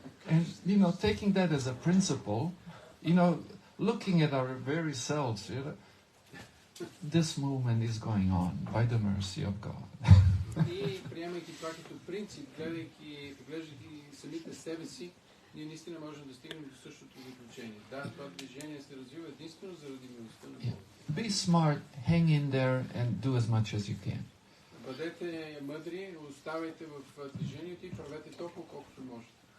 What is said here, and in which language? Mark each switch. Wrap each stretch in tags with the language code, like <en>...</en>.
<en>And you know, taking that as a principle, you know, looking at our very selves, you know, this movement is going on by the mercy of God.</en> <bg>И приемайки това като принцип, глеждайки самите себе си, ние наистина можем да стигнем до същото заключение. Да, това движение се развива единствено заради милостта на Бога.</bg> <en>Be smart, hang in there and do as much as you can.</en> <bg>Бъдете мъдри, оставайте в движението и правете толкова колкото можете.</bg>